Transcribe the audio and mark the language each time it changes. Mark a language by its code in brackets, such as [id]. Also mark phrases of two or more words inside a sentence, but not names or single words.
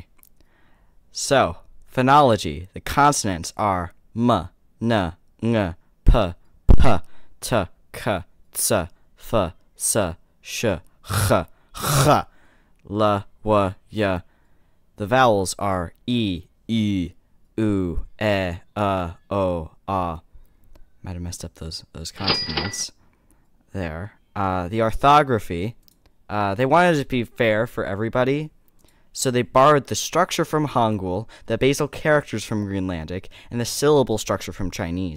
[en] So, phonology, the consonants are m, n, ng, p, p, t, k, ts, f, s, sh, ch, ch, l, w, y. The vowels are e, u, u, e, o, a. Might have messed up those consonants there. The orthography, they wanted it to be fair for everybody, so they borrowed the structure from Hangul, the basal characters from Greenlandic, and the syllable structure from Chinese.